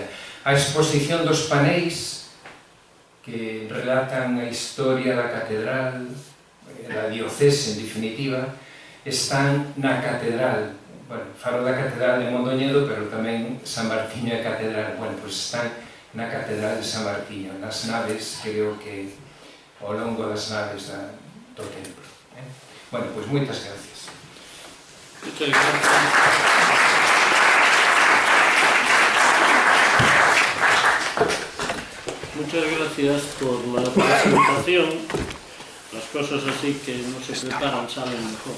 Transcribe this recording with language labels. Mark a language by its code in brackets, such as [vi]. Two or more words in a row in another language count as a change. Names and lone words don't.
[gl] A exposición dos paneis que relatan a historia da catedral, da diocese en definitiva, están na catedral. Bueno, falo da Catedral de Mondoñedo, pero tamén San Martiño é catedral. Bueno, pois están na Catedral de San Martiño, nas naves, creo que ao longo das naves do templo. Bueno, pois moitas gracias. [es] Muchas gracias. Muchas gracias por la presentación. Las cosas así que no se preparan salen mejor.